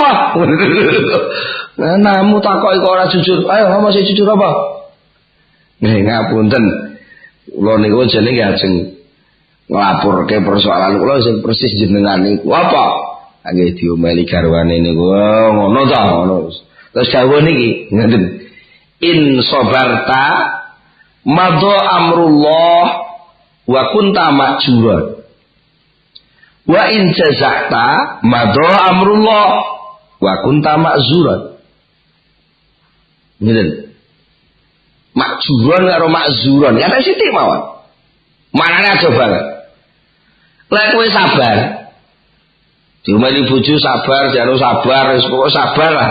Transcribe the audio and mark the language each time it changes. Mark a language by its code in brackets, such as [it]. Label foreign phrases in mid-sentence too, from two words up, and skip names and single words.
[jv] Nah, namu takoki kok ora jujur. Ayo ngomong sing jujur apa? Ngapunten. Kula niku jenenge ajeng nglaporke persoalan kula sing persis jenengan niku apa? Nggih diomeli garwane niku ngono ta ngono. Terus dawuh niki ngoten. [ar] إن صبرت مضى أمر الله وكنت مأجورا. وإن جزعت مضى أمر الله وكنت مأزورا. [jv] Ngoten. Makjuran karo makzuran ana sithik mawon. Manane aja banget. Lek kowe sabar. Diomeli bojo sabar, jare sabar, wis pokoke sabar lah.